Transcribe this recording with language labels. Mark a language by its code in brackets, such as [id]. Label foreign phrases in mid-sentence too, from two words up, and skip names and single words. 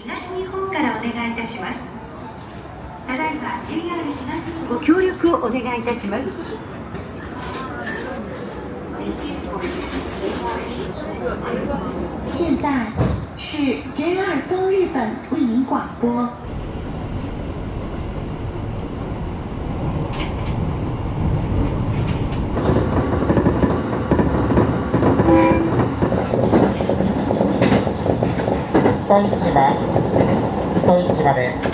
[ja] 東日本からお願いいたします。ただいま JR 東日本ご協力をお願いいたします。 [zh] 现在是 JR 东日本为您广播。 [ja] 糸市場で